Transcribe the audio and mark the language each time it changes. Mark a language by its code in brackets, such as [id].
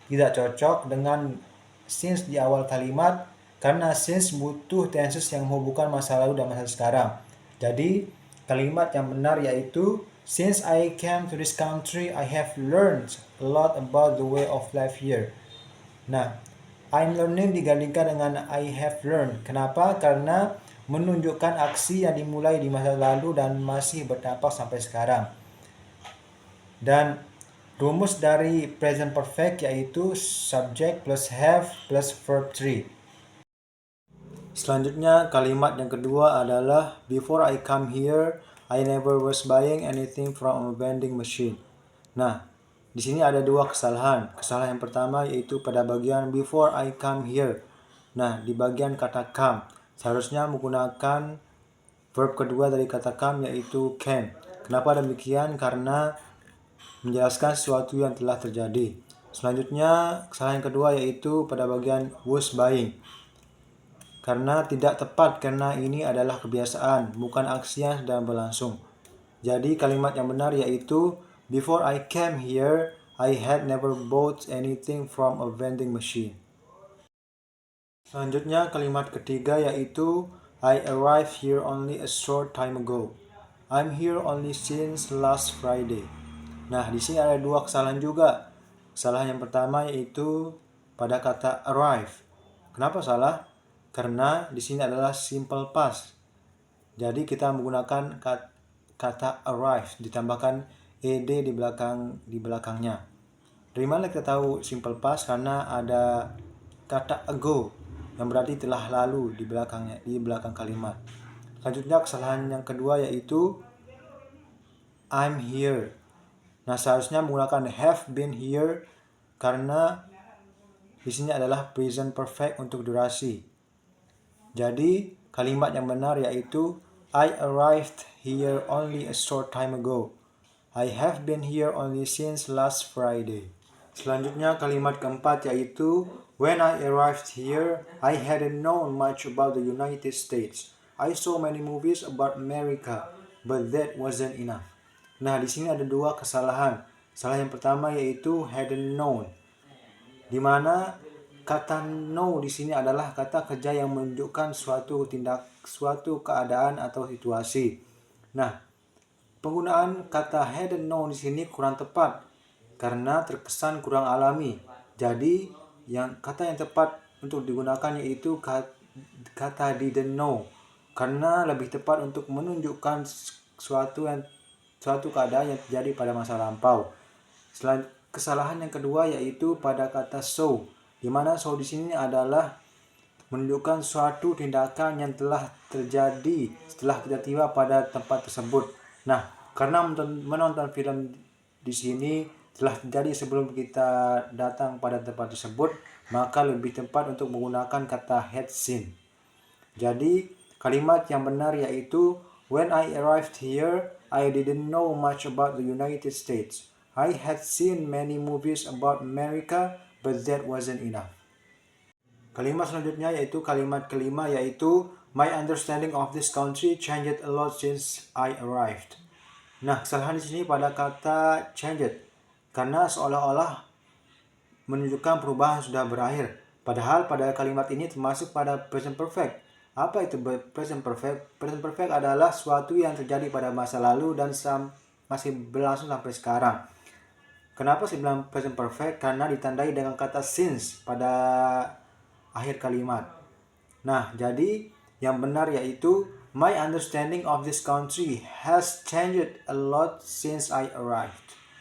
[id] Tidak cocok dengan since di awal kalimat, karena since butuh tenses yang menghubungkan masa lalu dan masa sekarang. Jadi, kalimat yang benar yaitu, [en] since I came to this country, I have learned a lot about the way of life here. Nah, I'm learning [id] digandingkan dengan [en] I have learned. [id] Kenapa? Karena menunjukkan aksi yang dimulai di masa lalu dan masih berdampak sampai sekarang. Dan rumus dari present perfect yaitu subject plus have plus verb 3. Selanjutnya kalimat yang kedua adalah, [en] before I come here, I never was buying anything from a vending machine. [id] Nah, di sini ada dua kesalahan. Kesalahan yang pertama yaitu pada bagian [en] before I come here. [id] Nah, di bagian kata come, seharusnya menggunakan verb kedua dari kata come yaitu came. Kenapa demikian? Karena menjelaskan sesuatu yang telah terjadi. Selanjutnya, kesalahan kedua yaitu pada bagian was buying. Karena tidak tepat, karena ini adalah kebiasaan, bukan aksi yang sedang berlangsung. Jadi kalimat yang benar yaitu, [en] before I came here, I had never bought anything from a vending machine. [id] Selanjutnya kalimat ketiga yaitu, [en] I arrived here only a short time ago. I'm here only since last Friday. [id] Nah, di sini ada dua kesalahan juga. Kesalahan yang pertama yaitu pada kata arrive. Kenapa salah? Karena di sini adalah simple past. Jadi kita menggunakan kata arrive ditambahkan ed di belakangnya. Dari mana kita tahu simple past? Karena ada kata ago yang berarti telah lalu di belakang kalimat. Selanjutnya kesalahan yang kedua yaitu I'm here. Nah, seharusnya menggunakan have been here karena di sini adalah present perfect untuk durasi. Jadi, kalimat yang benar yaitu [en] I arrived here only a short time ago. I have been here only since last Friday. [id] Selanjutnya kalimat keempat yaitu [en] when I arrived here, I hadn't known much about the United States. I saw many movies about America, but that wasn't enough. [id] Nah, di sini ada dua kesalahan. Kesalahan yang pertama yaitu hadn't known, di mana kata know di sini adalah kata kerja yang menunjukkan suatu keadaan atau situasi. Nah, penggunaan kata hadn't known di sini kurang tepat karena terkesan kurang alami. Jadi, kata yang tepat untuk digunakan yaitu kata didn't know, karena lebih tepat untuk menunjukkan suatu keadaan yang terjadi pada masa lampau. Kesalahan yang kedua yaitu pada kata show, di mana show di sini adalah menunjukkan suatu tindakan yang telah terjadi setelah kita tiba pada tempat tersebut. Nah, karena menonton film di sini telah terjadi sebelum kita datang pada tempat tersebut, maka lebih tepat untuk menggunakan kata had seen. Jadi, kalimat yang benar yaitu [en] when I arrived here, I didn't know much about the United States. I had seen many movies about America, but that wasn't enough. [id] Kalimat selanjutnya yaitu kalimat kelima yaitu [en] my understanding of this country changed a lot since I arrived. [id] Nah, kesalahan di sini pada kata changed karena seolah-olah menunjukkan perubahan sudah berakhir. Padahal pada kalimat ini termasuk pada present perfect. Apa itu present perfect? Present perfect adalah sesuatu yang terjadi pada masa lalu dan masih berlangsung sampai sekarang. Kenapa saya bilang present perfect? Karena ditandai dengan kata since pada akhir kalimat. Nah, jadi yang benar yaitu [en] my understanding of this country has changed a lot since I arrived.